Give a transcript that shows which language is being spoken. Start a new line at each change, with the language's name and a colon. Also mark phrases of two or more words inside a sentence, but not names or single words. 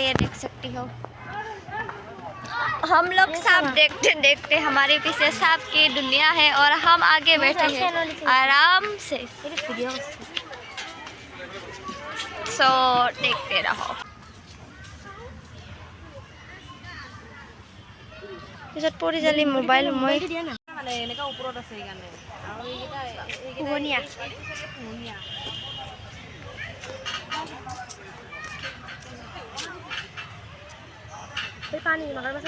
Hindi: ये देख सकती हो हम लोग सांप देखते देखते हमारे पीछे सांप की दुनिया है और हम आगे बैठे हैं आराम से। सो देखते रहो।
Assamese: পিছত পৰি যালি মোবাইল মই মানে এনেকা ওপৰত আছে এইকাৰণে আৰু এইকেইটা পোহনীয়া পানী মাগাৰ পাছত